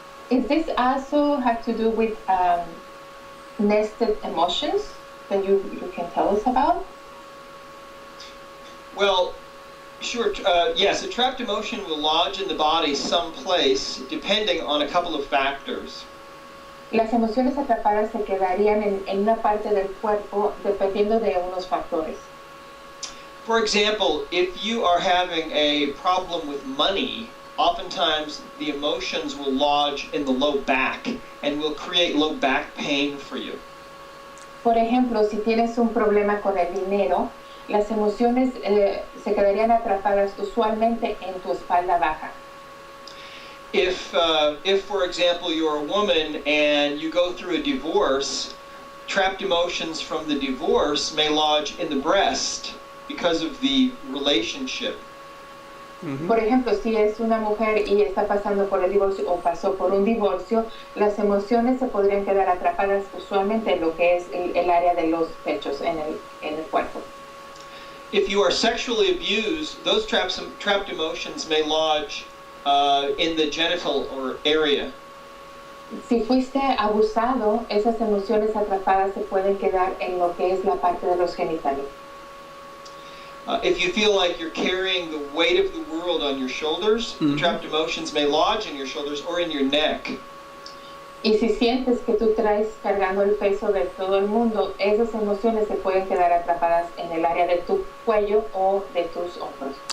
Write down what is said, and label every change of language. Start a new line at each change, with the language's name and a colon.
English: Is this also have to do with nested emotions that you can tell us about? Well, sure. Yes, a trapped emotion will lodge in the body someplace, depending on a couple of factors.
Spanish: Las emociones atrapadas se quedarían en una parte del cuerpo dependiendo de unos factores.
English: For example, if you are having a problem with money, oftentimes the emotions will lodge in the low back and will create low back pain for you.
Spanish: Por ejemplo, si tienes un problema con el dinero, las emociones se quedarían atrapadas usualmente en tu espalda baja.
English: If, for example, you're a woman and you go through a divorce, trapped emotions from the divorce may lodge in the breast because of the relationship.
Spanish: Por ejemplo, si es una mujer y está pasando por el divorcio o pasó por un divorcio, las emociones se podrían quedar atrapadas usualmente en lo que es el área de los pechos en el cuerpo.
English: If you are sexually abused, those trapped emotions may lodge in the genital or area.
Spanish: Si fuiste abusado, esas emociones atrapadas se pueden quedar en lo que es la parte de los genitales.
English: If you feel like you're carrying the weight of the world on your shoulders, trapped emotions may lodge in your shoulders or in your neck.
Spanish: Y si sientes que tú traes cargando el peso de todo el mundo, esas emociones se pueden quedar atrapadas en el área de tu cuello o de tus hombros.